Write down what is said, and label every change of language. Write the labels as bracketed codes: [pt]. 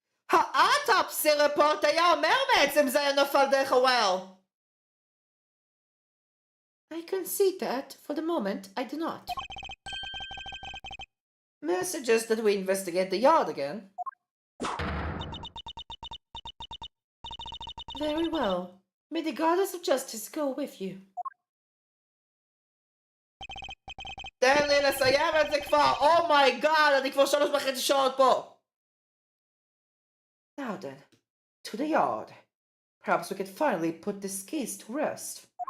[he] האוטופסי רפורט היה אומר בעצם זה היה נופל דרך הוואל. [en] I concede that, for the moment, I do not. May I suggest that we investigate the yard again? Very well. May the goddess of justice go with you. [he] תן לי לסיים את זה כבר, אומייגאד, אני כבר 3.5 שעות פה. [en] Now then, to the yard. Perhaps we could finally put this case to rest.